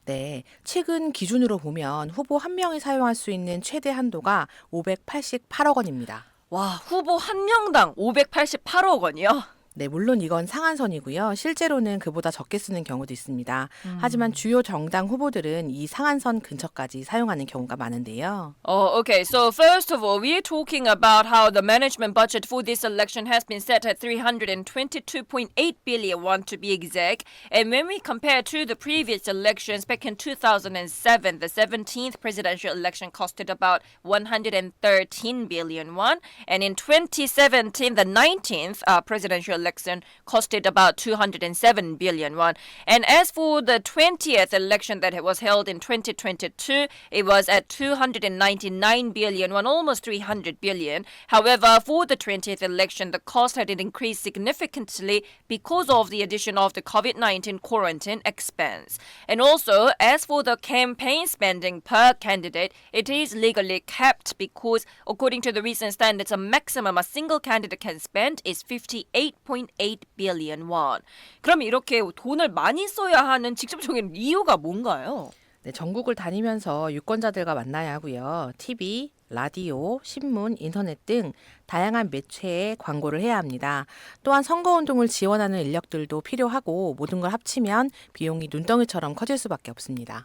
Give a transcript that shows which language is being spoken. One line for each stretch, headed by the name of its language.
Korean: 네, 최근 기준으로 보면 후보 한 명이 사용할 수 있는 최대 한도가 588억 원입니다. 와, 후보 한 명당 588억 원이요? 네, 물론 이건 상한선이고요. 실제로는 그보다 적게 쓰는 경우도 있습니다. 하지만 주요 정당 후보들은 이 상한선 근처까지 사용하는 경우가 많은데요. Okay.
English: So first of all, we're talking about how the management budget for this election has been set at 322.8 billion won to be exact. And when we compare to the previous elections back in 2007, the 17th presidential election costed about 113 billion won. And in 2017, the 19th presidential election costed about 207 billion won. And as for the 20th election that was held in 2022, it was at 299 billion won, almost 300 billion. However, for the 20th election, the cost had increased significantly because of the addition of the COVID-19 quarantine expense. And also, as for the campaign spending per candidate, it is legally capped because, according to the recent standards, a maximum a single candidate can spend is 58.8 billion won.
Korean: 그럼 이렇게 돈을 많이 써야 하는 직접적인 이유가 뭔가요? 네, 전국을 다니면서 유권자들과 만나야 하고요. TV, 라디오, 신문, 인터넷 등 다양한 매체에 광고를 해야 합니다. 또한 선거운동을 지원하는 인력들도 필요하고 모든 걸 합치면 비용이 눈덩이처럼 커질 수밖에 없습니다.